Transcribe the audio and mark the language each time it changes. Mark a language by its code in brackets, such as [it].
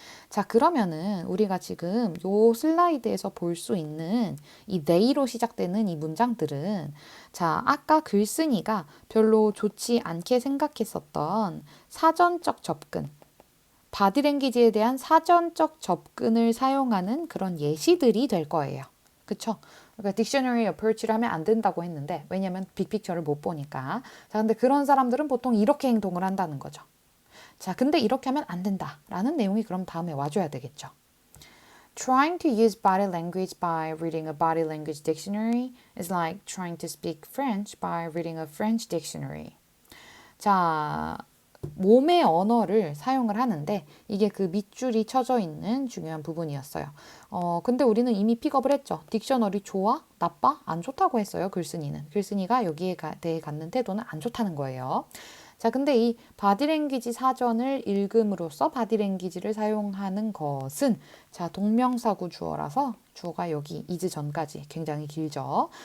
[ko] 자, 그러면은 우리가 지금 요 슬라이드에서 볼 수 있는 이 they로 시작되는 이 문장들은 자, 아까 글쓴이가 별로 좋지 않게 생각했었던 사전적 접근, 바디랭귀지에 대한 사전적 접근을 사용하는 그런 예시들이 될 거예요. 그쵸? 그러니까 딕셔너리 어프로치를 하면 안 된다고 했는데 왜냐면 빅픽처를 못 보니까. 자, 근데 그런 사람들은 보통 이렇게 행동을 한다는 거죠. 자, 근데 이렇게 하면 안 된다라는 내용이 그럼 다음에 와줘야 되겠죠. [en] Trying to use body language by reading a body language dictionary is like trying to speak French by reading a French dictionary. [ko] 자, 몸의 언어를 사용을 하는데 이게 그 밑줄이 쳐져 있는 중요한 부분이었어요. 근데 우리는 이미 픽업을 했죠. 딕셔너리 좋아? 나빠? 안 좋다고 했어요. 글쓴이는. 글쓴이가 여기에 대해 갖는 태도는 안 좋다는 거예요. 자, 근데 이 바디랭귀지 사전을 읽음으로써 바디랭귀지를 사용하는 것은 자, 동명사구 주어라서 주어가 여기 is 전까지 굉장히 길죠.